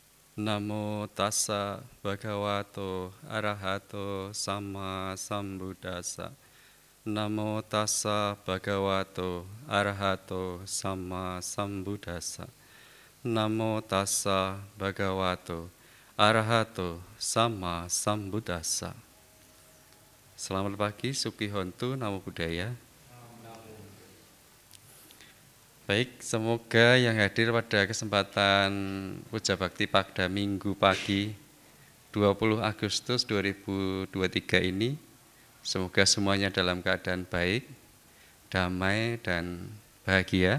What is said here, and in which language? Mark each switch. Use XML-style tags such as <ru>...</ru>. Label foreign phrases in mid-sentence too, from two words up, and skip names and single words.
<pi>Namo tassa bhagavato arahato sama sambuddhassa. Namo tassa bhagavato arahato sama sambuddhassa. Namo tassa bhagavato arahato sama sambuddhassa.</pi> <id>Selamat pagi,</id> <pi>Suki Hontu, Namo Buddhaya.</pi> <id>Baik, semoga yang hadir pada kesempatan Puja Bakti pada Minggu pagi 20 Agustus 2023 ini, semoga semuanya dalam keadaan baik, damai, dan bahagia.</id>